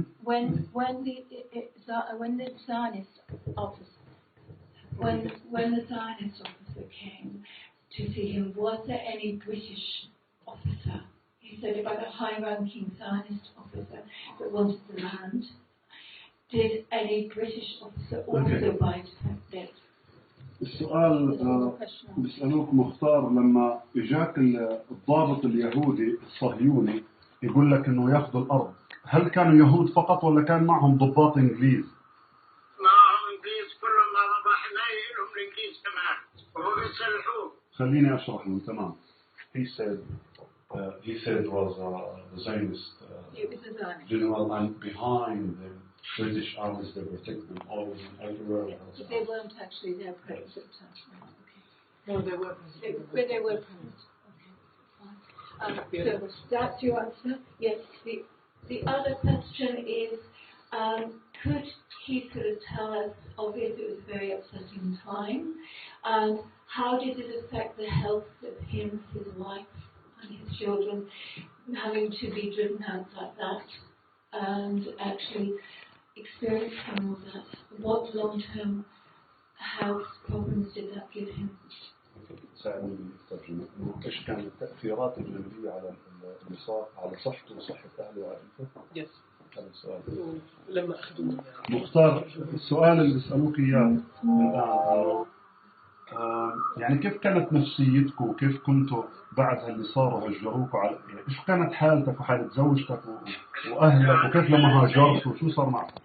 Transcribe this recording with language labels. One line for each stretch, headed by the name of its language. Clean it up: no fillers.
English: when the Zionist officer came to see him, was there any British officer? He said about a high-ranking Zionist officer that wanted the land. Did any British officer also buy it?
Arabic: السؤال بيسألوك مختار لما إجاك الضابط اليهودي الصهيوني يقول لك إنه يأخذوا الأرض هل كانوا يهود فقط ولا كان معهم ضباط إنجليز؟ معهم إنجليز كلهم ما لهم الإنجليز كمان وهو بيسلحوه. خليني أشرح لهم تمام.
English: He said it was the Zionist general and behind the British armies they protect them always and everywhere else. But they weren't actually their present. No, they were present. But they were present. Okay. So that's your answer? Yes. The other question is, could he sort of tell us, obviously it was a very upsetting time, and how did it affect the health of him, his wife, and his children, having to be driven out like that, and actually experiencing all that? What long-term health problems did that give him?
Arabic: ساعدني بالترجمة. إيش كانت التأثيرات الجانبية على اللي صار على صحته وصحة أهله وعائلته؟
English: Yes.
Arabic: هذا السؤال. لما أخذوا مختار السؤال اللي بيسألوك إياه الآن يعني كيف كانت نفسيتكم وكيف كنتوا بعد اللي صاروا هجروكوا على يعني إيش كانت حالتك وحالة زوجتك وأهلك وكيف لما هاجرت وشو صار معك؟